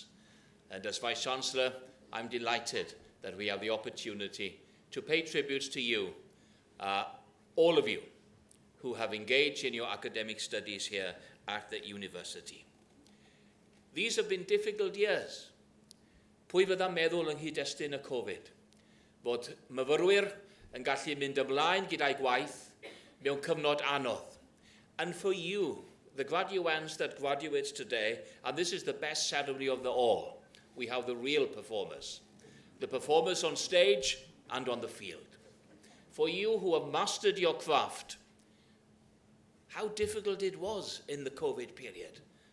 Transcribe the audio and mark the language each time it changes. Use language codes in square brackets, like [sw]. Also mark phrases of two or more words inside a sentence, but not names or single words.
[en] And as Vice-Chancellor, I'm delighted that we have the opportunity to pay tribute to you, all of you, who have engaged in your academic studies here at the university. These have been difficult years. [cy] Pwy fydda meddwl yng nghyd-destun y Covid, bod myfyrwyr yn gallu mynd ymlaen gyda'i gwaith mewn cyfnod anodd. [en] And for you, the graduates that graduates today, and this is the best ceremony of them all, we have the real performers. The performers on stage and on the field. For you who have mastered your craft, how difficult it was in the COVID period.